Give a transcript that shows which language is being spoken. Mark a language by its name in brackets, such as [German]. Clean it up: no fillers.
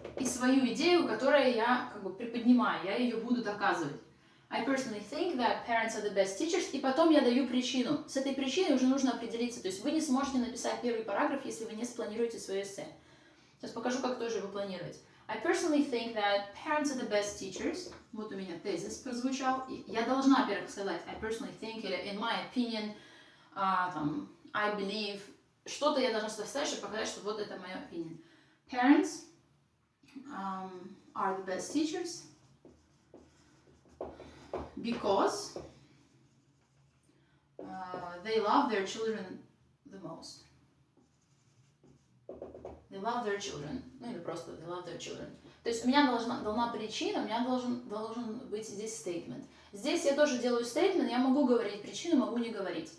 [Russian] И свою идею, которую я как бы приподнимаю, я ее буду доказывать. [English] I personally think that parents are the best teachers, [Russian] и потом я даю причину. С этой причиной уже нужно определиться, то есть вы не сможете написать первый параграф, если вы не спланируете свое эссе. Сейчас покажу, как тоже его планировать. [English] I personally think that parents are the best teachers. [Russian] Вот у меня тезис прозвучал. И я должна, во-первых, сказать [English] I personally think, [Russian] или [English] in my opinion, [Russian] там, [English] I believe. [Russian] Что-то я должна вставить, чтобы показать, что вот это мое opinion. [English] Parents are the best teachers because they love their children the most. They love their children. [Russian] Ну или просто [English] they love their children. [Russian] То есть у меня должна причина, у меня должен быть здесь statement. Здесь я тоже делаю statement, я могу говорить причину, могу не говорить.